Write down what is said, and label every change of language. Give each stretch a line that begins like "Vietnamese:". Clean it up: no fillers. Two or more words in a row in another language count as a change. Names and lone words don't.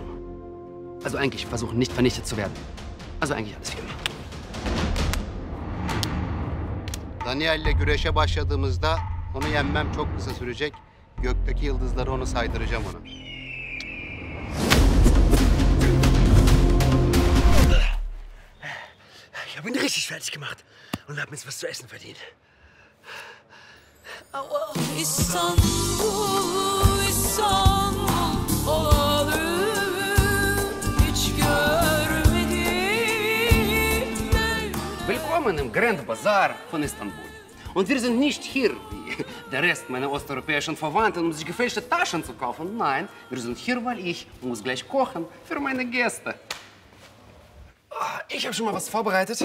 German: Also eigentlich versuchen, nicht vernichtet zu werden. Also eigentlich alles vier.
Turkish: Daniel'le güreşe başladığımızda onu yenmem çok kısa sürecek. Gökteki yıldızları onu saydıracağım ona.
German: Ich habe ihn richtig fertig gemacht und habe mir jetzt was zu essen verdient. Aua.
Turkish: İstanbul, İstanbul olalı hiç görmedim.
German: Willkommen im Grand Bazaar von Istanbul. Und wir sind nicht hier wie der Rest meiner osteuropäischen Verwandten, um sich gefälschte Taschen zu kaufen. Nein, wir sind hier, weil ich muss gleich kochen für meine Gäste. Ich habe schon mal was vorbereitet.